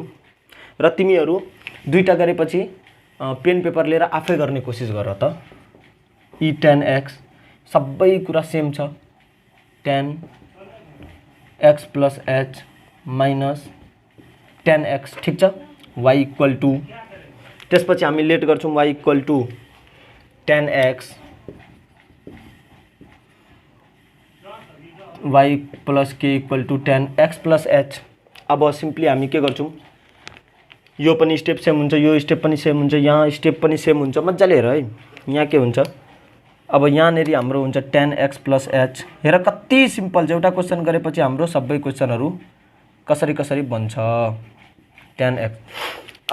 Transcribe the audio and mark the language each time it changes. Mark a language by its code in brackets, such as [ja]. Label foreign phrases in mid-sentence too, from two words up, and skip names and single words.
[ne] र तिमीहरू दुईटा गरेपछि पेन पेपर लिएर आफै गर्ने कोसिस गर त। [en] e ten x [ne] सबै कुरा सेम छ, [en] ten x plus h minus ten x [ne] ठिक छ। [en] y equal to [ne] त्यसपछि हामी लेट गर्छौँ [en] y equal to ten x y plus k equal to ten x plus h. [ne] अब सिम्पली हामी के गर्छौँ यो पनि [en] step same [ne] हुन्छ, यो स्टेप पनि सेम हुन्छ, यहाँ स्टेप पनि सेम हुन्छ। मजाले हेर है यहाँ के हुन्छ। अब यहाँनेरि हाम्रो हुन्छ [en] ten x plus h. [ne] हेर कति सिम्पल छ, एउटा क्वेसन गरेपछि हाम्रो सबै क्वेसनहरू कसरी बन्छ [en] ten x.